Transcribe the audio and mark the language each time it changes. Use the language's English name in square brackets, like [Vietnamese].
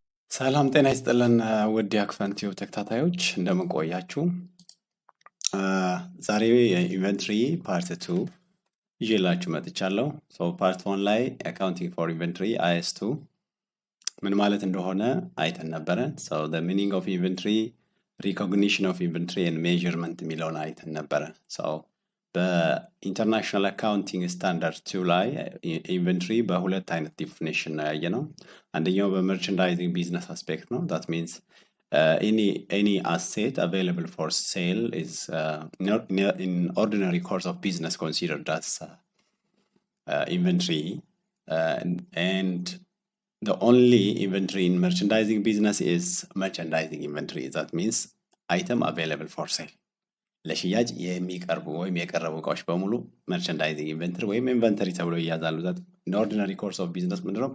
[Amharic] ሰላም ጤና ይስጥልን ውድ የአክፈንቲው ተከታታዮች እንደምን ቆያችሁ? ዛሬ የኢንቨንተሪ ፓርት 2 ይዤላችሁ መጥቻለሁ። ፓርት 1 ላይ አካውንቲንግ ፎር ኢንቨንተሪ IS2 ምን ማለት እንደሆነ አይተን ነበረ። [English] the meaning of inventory, recognition of inventory and measurement [Amharic] የሚለውን አይተን ነበረ። በኢንተርናሽናል አካውንቲንግ ስታንዳርድ 2 ላይ ኢንቨንተሪ በሁለት አይነት ዲፊኒሽን ነው ያየነው። አንደኛው በመርቻንዳይዚንግ ቢዝነስ አስፔክት ነው። [English] that means any asset available for sale is in ordinary course of business considered as inventory, and the only inventory in merchandising business is merchandising inventory. That means item available for sale. [Amharic] ለሽያጭ የሚቀርቡ ወይም የቀረቡ እቃዎች በሙሉ መርቻንዳይዚንግ ኢንቨንተሪ ወይም ኢንቨንተሪ ተብሎ ይያዛሉ። [English] in ordinary course of business [Amharic] ምንድነው?